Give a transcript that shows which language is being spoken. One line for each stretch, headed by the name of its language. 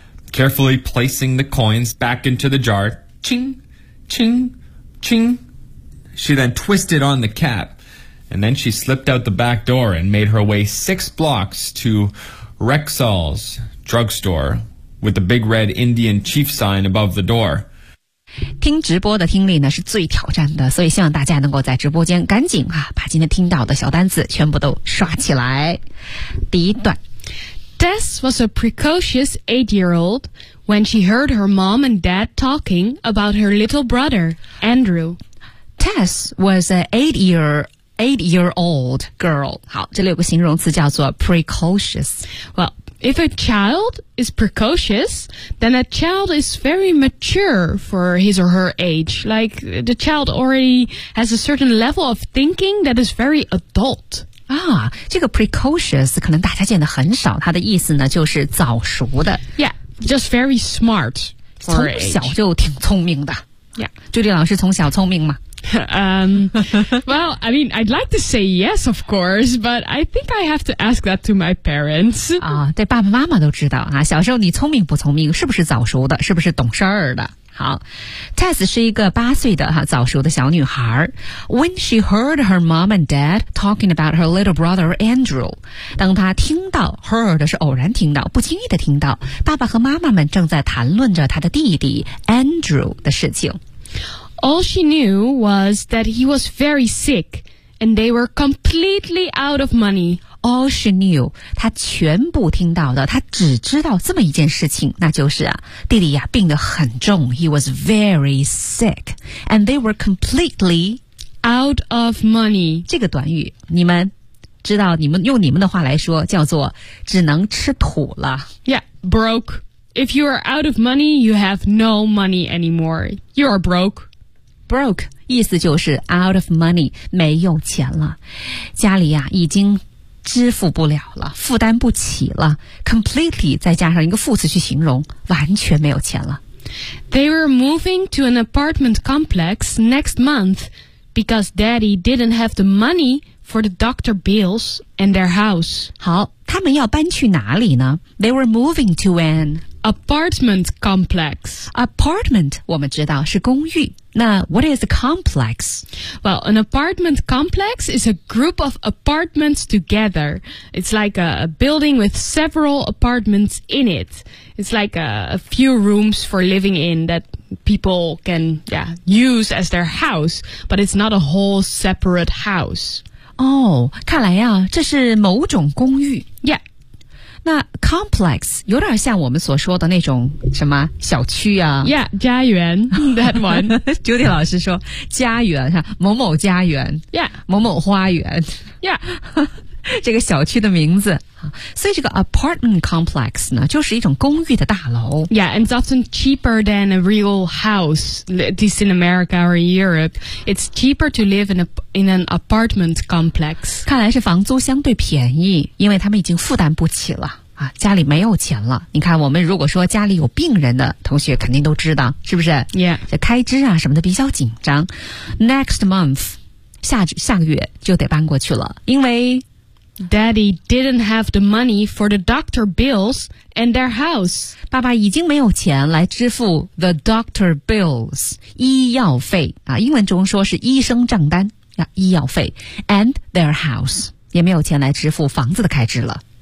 English: Carefully placing the coins back into the jar, ching, ching, ching. She then twisted on the cap, and then she slipped out the back door and made her way 6 blocks to Rexall's drugstore with the big red Indian chief sign above the door.
Chinese: 听直播的听力呢是最挑战的，所以希望大家能够在直播间赶紧啊把今天听到的小单词全部都刷起来。第一段
English: Tess was a precocious 8-year-old when she heard her mom and dad talking about her little brother, Andrew. Tess was an eight-year-old girl.
Chinese: 好，这里有个形容词叫做 precocious.
English: Well,If a child is precocious, then a child is very mature for his or her age. Like, the child already has a certain level of thinking that is very adult.
Chinese: 啊，这个 precocious 可能大家见得很少，它的意思呢就是早熟的。
English: Yeah, just very smart for her age.
Chinese: 从小就挺聪明的。
English: Yeah.
Chinese: 朱莉老师从小聪明吗？
English: well, I mean, I'd like to say yes, of course, but I think I have to ask that to my parents.
Chinese: 啊，对，爸爸妈妈都知道啊。小时候你聪明不聪明，是不是早熟的，是不是懂事儿的？好 ，Tess 是一个8岁的哈、啊、早熟的小女孩。
English: When she heard her mom and dad talking about her little brother Andrew,
Chinese: 当她听到 heard 是偶然听到，不经意的听到爸爸和妈妈们正在谈论着她的弟弟 Andrew 的事情。
English: All she knew was that he was very sick, and they were completely out of money. All she knew,
Chinese: 她全部听到的，她只知道这么一件事情，那就是啊，弟弟啊，病得很重。
English: He was very sick, and they were completely out of money.
Chinese: 这个短语，你们知道，你们用你们的话来说，叫做只能吃土了。
English: Yeah, broke. If you are out of money, you have no money anymore. You are broke.
Chinese: Broke, 意思就是
English: out of money,
Chinese: 没有钱了。家里啊已经支付不了了，负担不起了。 Completely, 再加上一个副词去形容，完全没有钱了。
English: They were moving to an apartment complex next month because daddy didn't have the money for the doctor bills and their house.
Chinese: 好，他们要搬去哪里呢？
English: They were moving to an... Apartment complex.
Chinese: Apartment, 我们知道是公寓。那
English: what is a complex? Well, an apartment complex is a group of apartments together. It's like a building with several apartments in it. It's like a few rooms for living in that people can, yeah, use as their house, but it's not a whole separate house.
Chinese: Oh, 看来呀、啊、这是某种公寓。
English: Yeah.
Chinese: 那 complex 有点像我们所说的那种什么小区啊
English: ？Yeah,
Chinese: 家园
English: that one.
Chinese: Judy 老师说家园哈，某某家园
English: ，Yeah,
Chinese: 某某花园
English: ，Yeah,
Chinese: 这个小区的名字啊。所以这个 apartment complex 呢，就是一种公寓的大楼。
English: Yeah, and it's often cheaper than a real house. At least in America or Europe, it's cheaper to live in an apartment complex.
Chinese: 看来是房租相对便宜，因为他们已经负担不起了啊，家里没有钱了。你看，我们如果说家里有病人的同学肯定都知道，是不是？
English: Yeah.
Chinese: 这开支啊什么的比较紧张。
English: Next month,
Chinese: 下个月就得搬过去了，因为
English: Daddy didn't have the money for the doctor bills and their house.
Chinese: 爸爸已经没有钱来支付
English: the doctor bills,
Chinese: 医药费啊，英文中说是医生账单啊，医药费
English: and their house,
Chinese: 也没有钱来支付房子的开支了。